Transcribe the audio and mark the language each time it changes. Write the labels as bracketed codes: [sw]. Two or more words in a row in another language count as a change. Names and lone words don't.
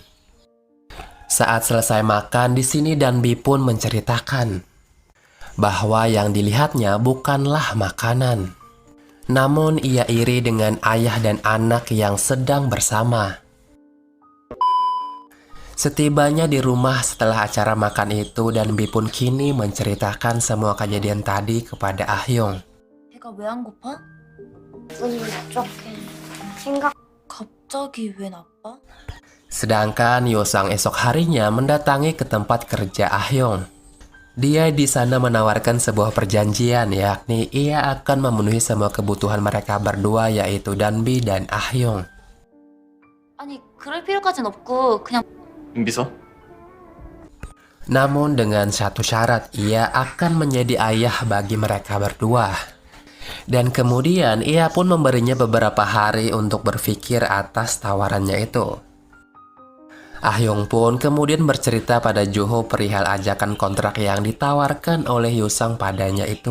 [id] Saat selesai makan, di sini Danbi pun menceritakan bahwa yang dilihatnya bukanlah makanan. Namun ia iri dengan ayah dan anak yang sedang bersama. Setibanya di rumah setelah acara makan itu, Danbi pun kini menceritakan semua kejadian tadi kepada Ah-hyung. [ko] 배가 왜 안 고파? 기분이 부족해. 생각 갑자기 왜 나빠? [id] Sedangkan Yo-sang esok harinya mendatangi ke tempat kerja Ah-hyung. Dia di sana menawarkan sebuah perjanjian, yakni ia akan memenuhi semua kebutuhan mereka berdua, yaitu Danbi dan Ah-hyung. [ko] 아니 그럴 필요까진 없고 그냥 임비서? [id] Namun dengan satu syarat, ia akan menjadi ayah bagi mereka berdua. Dan kemudian ia pun memberinya beberapa hari untuk berpikir atas tawarannya itu. Ah-hyung pun kemudian bercerita pada Jo-ho perihal ajakan kontrak yang ditawarkan oleh Yo-sang padanya itu.